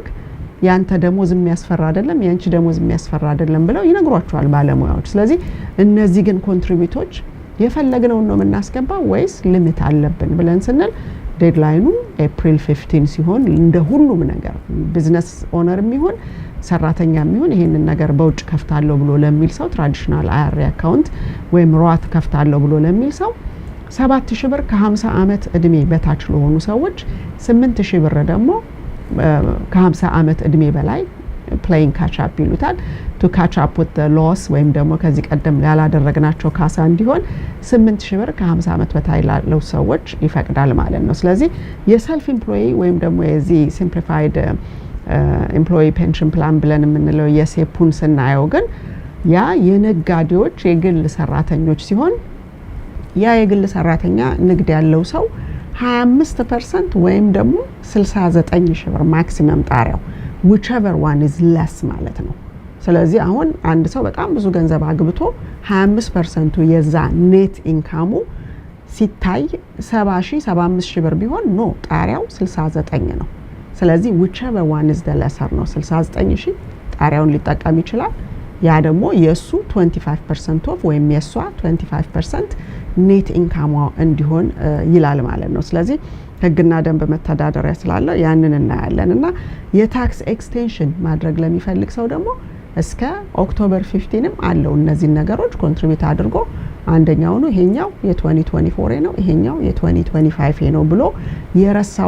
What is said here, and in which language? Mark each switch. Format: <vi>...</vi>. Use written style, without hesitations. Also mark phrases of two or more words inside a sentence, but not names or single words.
<am>ያንተ ደሞዝ የሚያስፈራ አይደለም ያንቺ ደሞዝ የሚያስፈራ አይደለም ብለው ይነግሯቸዋል ባለሙያዎች። ስለዚህ እነዚህ ግን ኮንትሪቢዩቶች የፈለግነው ነው የምናስገባው ወይስ ሊሚት አለብን ብለን ስንል ዴድላይኑ ኤፕሪል 15 ሲሆን እንደ ሁሉም ነገር</am> <en>business owner</en> <am>የሚሆን ሰራተኛ የሚሆን ይሄንን ነገር በውጭ ከፍታለሁ ብሎ ለሚል ሰው</am> <en>traditional IRA account</en> <am>ወይም ሮት ከፍታለሁ ብሎ ለሚል ሰው 7000 ብር ከ50 አመት እድሜ በታች ለሆኑ ሰዎች 8000 ብር ደግሞ ከ50 አመት እድሜ በላይ</am> <en>playing catch up</en> <am>ይሉታል</am> <en>to catch up with the loss</en> <am>ወይም ደግሞ ከዚህ ቀደም ያላደረግናቸው ካሳ እንዲሆን 8000 ብር ከ50 አመት በታይ ላለው ሰዎች ይፈቅዳል ማለት ነው። ስለዚህ የሰልፍ ኤምፕሎይ ወይም ደግሞ የዚህ</am> <en>simplified employee pension plan</en> <am>ብለን የምንለው የሴፑን ስናየው ግን ያ የነጋዴዎች የግል ሰራተኞች ሲሆን ያ የግል ሰራተኛ ንግድ ያለው ሰው 25% ወይም ደግሞ 69000 ብር ማክሲመም ጣሪያው</am> <en>whichever one is less</en> <am>ማለት ነው። ስለዚህ አሁን አንድ ሰው በጣም ብዙ ገንዘብ አግብቶ 25% የዛ</am> <en>net income</en> <am>ሲታይ 70000 75000 ብር ቢሆን ኖ ጣሪያው 69 ነው። ስለዚህ</am> <en>whichever one is the lesser</en> <am>ነው 69000 ጣሪያውን ሊጠቀም ይችላል። ያ ደግሞ የሱ 25% ኦፍ ወይም የሷ 25%</am> <en>net income</en> <am>እንዲሆን ይላል ማለት ነው። ስለዚህ ህግና ደንብ መተዳደሪያ ስላለ ያንን እናያለን እና የታክስ ኤክስቴንሽን ማድረግ ለሚፈልግ ሰው ደግሞ እስከ ኦክቶበር 15ም አለው እነዚህ ነገሮች ኮንትሪቢዩት አድርጎ አንደኛው ነው ይሄኛው የ2024 ነው ይሄኛው የ2025 ነው ብሎ የረሳው</am>